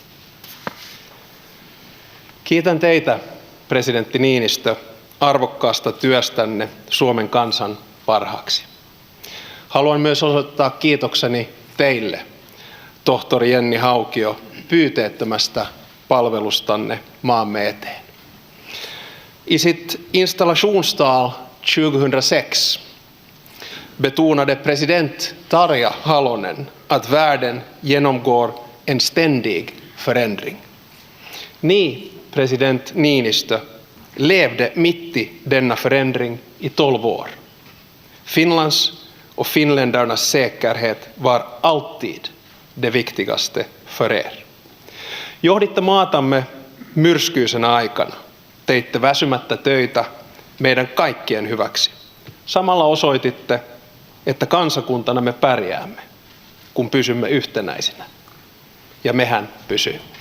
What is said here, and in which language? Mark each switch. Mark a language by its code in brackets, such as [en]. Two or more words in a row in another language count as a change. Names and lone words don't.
[fi] Kiitän teitä, presidentti Niinistö, arvokkaasta työstänne Suomen kansan parhaaksi. Haluan myös osoittaa kiitokseni teille, tohtori Jenni Haukio, pyyteettömästä palvelustanne maamme eteen. [sv] I sitt installationstal 2006 betonade president Tarja Halonen att världen genomgår en ständig förändring. Ni, president Niinistö, levde mitt i denna förändring i 12 år. Finlands och finländarnas säkerhet var alltid det viktigaste för er. [fi] Johditte maatamme myrskyisenä aikana. Teitte väsymättä töitä meidän kaikkien hyväksi. Samalla osoititte, että kansakuntana me pärjäämme, kun pysymme yhtenäisinä. Ja mehän pysymme.